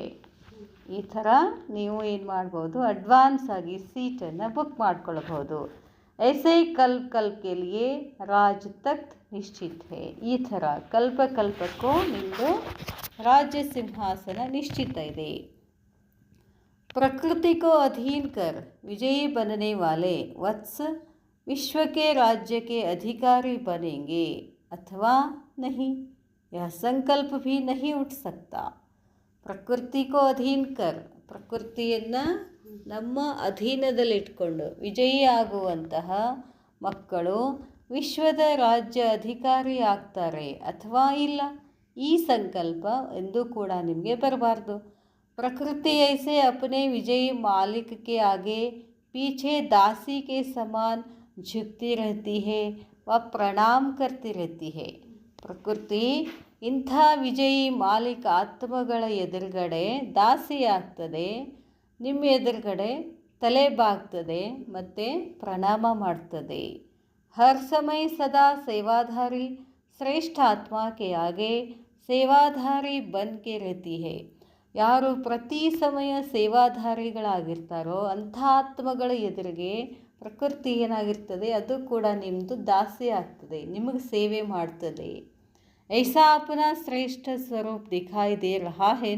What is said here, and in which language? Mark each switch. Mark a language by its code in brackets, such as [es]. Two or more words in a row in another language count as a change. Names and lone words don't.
[kn] ಈ ಥರ ನೀವು ಏನು ಮಾಡ್ಬೋದು? ಅಡ್ವಾನ್ಸ್ ಆಗಿ ಸೀಟನ್ನು ಬುಕ್ ಮಾಡ್ಕೊಳ್ಬೋದು. [hi] ऐसे कल्प के लिए राज तख्त निश्चित है. [kn] ಈ ಥರ ಕಲ್ಪಕ್ಕೂ ನಿಮ್ಮದು ರಾಜ್ಯ ಸಿಂಹಾಸನ ನಿಶ್ಚಿತ ಇದೆ. [hi] प्रकृति को अधीन कर विजयी बनने वाले वत्स विश्व के राज्य के अधिकारी बनेंगे अथवा नहीं, यह संकल्प भी नहीं उठ सकता. प्रकृति को अधीन कर, [kn] ಪ್ರಕೃತಿಯನ್ನು ನಮ್ಮ ಅಧೀನದಲ್ಲಿಟ್ಕೊಂಡು ವಿಜಯಿ ಆಗುವಂತಹ ಮಕ್ಕಳು ವಿಶ್ವದ ರಾಜ್ಯ ಅಧಿಕಾರಿ ಆಗ್ತಾರೆ ಅಥವಾ ಇಲ್ಲ, ಈ ಸಂಕಲ್ಪ ಎಂದೂ ಕೂಡ ನಿಮಗೆ ಬರಬಾರ್ದು. [hi] प्रकृति ऐसे अपने विजयी मालिक के आगे पीछे दासी के समान झुकती रहती है व प्रणाम करती रहती है. [kn] ಪ್ರಕೃತಿ ಇಂಥ ವಿಜಯಿ ಮಾಲಿಕ ಆತ್ಮಗಳ ಎದುರುಗಡೆ ದಾಸಿ ಆಗ್ತದೆ, ನಿಮ್ಮ ಎದುರುಗಡೆ ತಲೆ ಬಾಗ್ತದೆ ಮತ್ತು ಪ್ರಣಾಮ ಮಾಡ್ತದೆ. [hi] हर समय सदा सेवाधारी श्रेष्ठ आत्मा के आगे सेवाधारी बन के रहती है. [kn] ಯಾರು ಪ್ರತಿ ಸಮಯ ಸೇವಾಧಾರಿಗಳಾಗಿರ್ತಾರೋ ಅಂಥ ಆತ್ಮಗಳ ಎದುರಿಗೆ ಪ್ರಕೃತಿ ಏನಾಗಿರ್ತದೆ? ಅದು ಕೂಡ ನಿಮ್ಮದು ದಾಸಿ ಆಗ್ತದೆ, ನಿಮಗೆ ಸೇವೆ ಮಾಡ್ತದೆ. [hi] ऐसा अपना श्रेष्ठ स्वरूप दिखाई दे रहा है न.